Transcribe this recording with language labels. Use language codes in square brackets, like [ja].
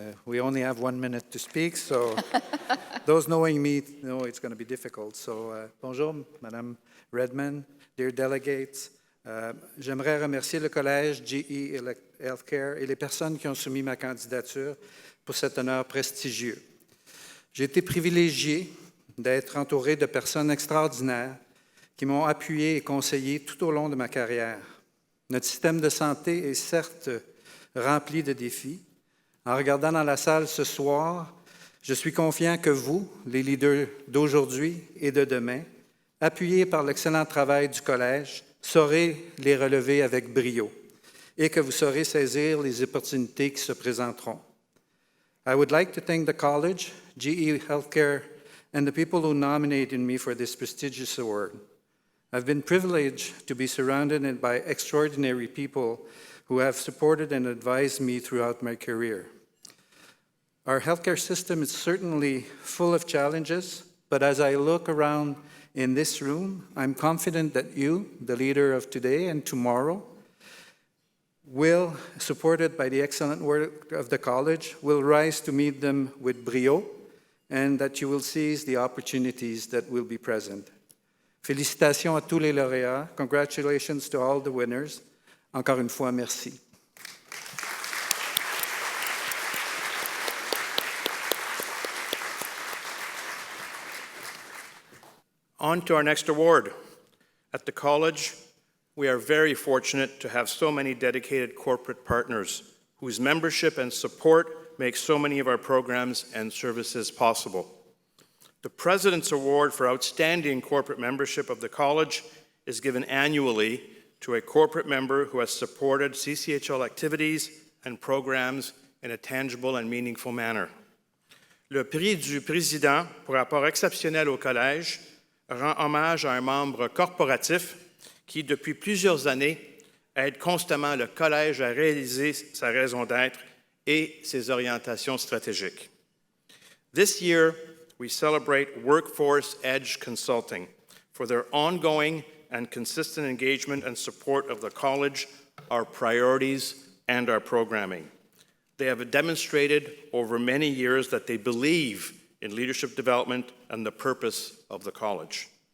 [en] We only have 1 minute to speak, so those knowing me know it's going to be difficult. So, bonjour, Madame Redmond, dear delegates. [fr] J'aimerais remercier le Collège, GE Healthcare et les personnes qui ont soumis ma candidature pour cet honneur prestigieux. J'ai été privilégié d'être entouré de personnes extraordinaires qui m'ont appuyé et conseillé tout au long de ma carrière. Notre système de santé est certes rempli de défis. En regardant dans la salle ce soir, je suis confiant que vous, les leaders d'aujourd'hui et de demain, appuyés par l'excellent travail du Collège, saurez les relever avec brio et que vous saurez saisir les opportunités qui se présenteront. [en] I would like to thank the College, GE Healthcare, and the people who nominated me for this prestigious award. I've been privileged to be surrounded by extraordinary people who have supported and advised me throughout my career. Our healthcare system is certainly full of challenges, but as I look around in this room, I'm confident that you, the leader of today and tomorrow, will, supported by the excellent work of the college, will rise to meet them with brio, and that you will seize the opportunities that will be present. [fr] Félicitations à tous les lauréats. [en] Congratulations to all the winners. [fr] Encore une fois, merci. [en] On to our next award. At the college, we are very fortunate to have so many dedicated corporate partners whose membership and support make so many of our programs and services possible. The President's Award for Outstanding Corporate Membership of the College is given annually to a corporate member who has supported CCHL activities and programs in a tangible and meaningful manner. [fr] Le Prix du Président pour rapport exceptionnel au Collège rend hommage à un membre corporatif qui, depuis plusieurs années, aide constamment le Collège à réaliser sa raison d'être et ses orientations stratégiques. [en] This year, we celebrate Workforce Edge Consulting for their ongoing and consistent engagement and support of the college, our priorities, and our programming. They have demonstrated over many years that they believe in leadership development and the purpose of the college.